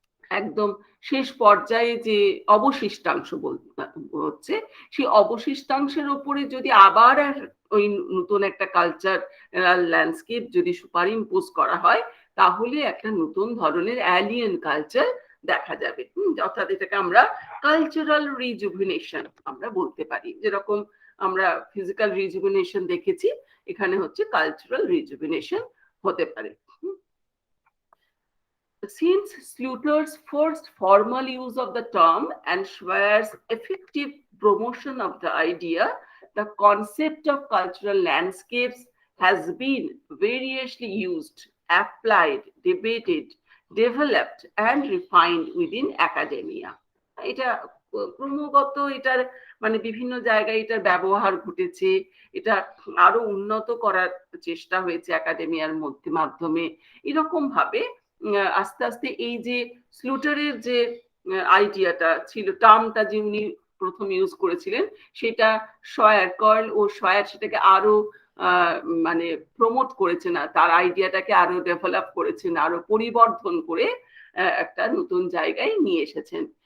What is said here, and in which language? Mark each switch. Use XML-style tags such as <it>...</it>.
<bn>একদম শেষ পর্যায়ে যে অবশিষ্টাংশ হচ্ছে, সেই অবশিষ্টাংশের উপরে যদি আবার ওই নতুন একটা কালচার ল্যান্ডস্কেপ যদি সুপার ইম্পোজ করা হয়, তাহলে একটা নতুন ধরনের অ্যালিয়েন কালচার দেখা যাবে। অর্থাৎ এটাকে আমরা কালচারাল রিজুভিনেশন আমরা বলতে পারি। যেরকম আমরা ফিজিক্যাল রিজুভিনেশন দেখেছি, এখানে হচ্ছে কালচারাল রিজুভিনেশন হতে পারে।</bn> <en>Since Slaughter's first formal use of the term and Schweer's effective promotion of the idea, the concept of cultural landscapes has been variously used, applied, debated, developed, and refined within academia.</en> <bn>এটা ক্রমাগত এটার মানে বিভিন্ন জায়গায় এটার ব্যবহার ঘটেছে, এটা আরো উন্নত করার চেষ্টা হয়েছে একাডেমিয়ার মাধ্যমে। এরকম ভাবে আস্তে আস্তে এই যে স্লুটারের যে আইডিয়াটা ছিল, টার্মটা যে উনি প্রথম ইউজ করেছিলেন, সেটা কার্ল ও শয়ার সেটাকে আরো মানে প্রমোট করেছেন, তার আইডিয়াটাকে আরো ডেভেলপ করেছেন, আরো পরিবর্ধন করে একটা নতুন জায়গায় নিয়ে এসেছেন।</bn>